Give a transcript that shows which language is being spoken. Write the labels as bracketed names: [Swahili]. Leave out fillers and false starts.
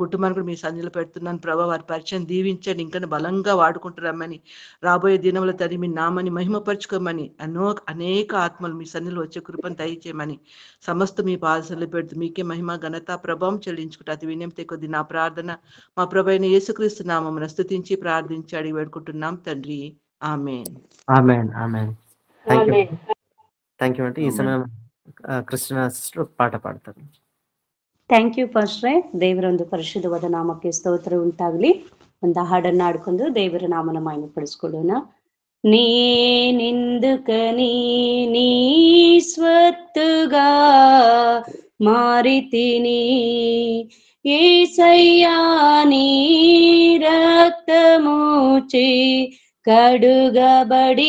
[Telugu] కుటుంబాన్ని కూడా మీ సన్నిధిలో పెడుతున్నాను ప్రభా. వారి పరిచయం దీవించండి, ఇంకా బలంగా వాడుకుంటున్నామని, రాబోయే దినంలో తండ్రి మీ నామాన్ని మహిమపరచుకోమని, అనేక ఆత్మలు మీ సన్నిధిలో వచ్చే కృపను దయచేయమని సమస్త మీ పాదశలో పెడుతూ మీకే మహిమ ఘనత ప్రభావం చెల్లించుకుంటా అతి వినయంతో కొద్ది నా ప్రార్థన మా ప్రభు అయిన యేసుక్రీస్తు నామమున స్తుతించి ప్రార్థించి అడిగి వేడుకుంటున్నాం తండ్రి. ఆమేన్. ఆమేన్. ఆమేన్. థ్యాంక్ యూ అంటే ఈ సమయం క్రిస్టినా సిస్టర్ పాట పాడతారు. [Kannada] Thank you ಫಾಸ್ಟ್ರೆ. ದೇವರೊಂದು ಪರಿಶುದ್ಧವಾದ ನಾಮಕ್ಕೆ ಸ್ತೋತ್ರ ಉಂಟಾಗಲಿ. ಒಂದು ಹಾಡನ್ನು ಹಾಡ್ಕೊಂಡು ದೇವರ ನಾಮನ ಮಹಿಮೆ ಪಡಿಸ್ಕೊಳ್ಳೋಣ. [Telugu] నేనెందుకని నీ స్వత్తుగా మారితిని, యేసయ్యా నీ రక్తముచే కడుగబడినందున,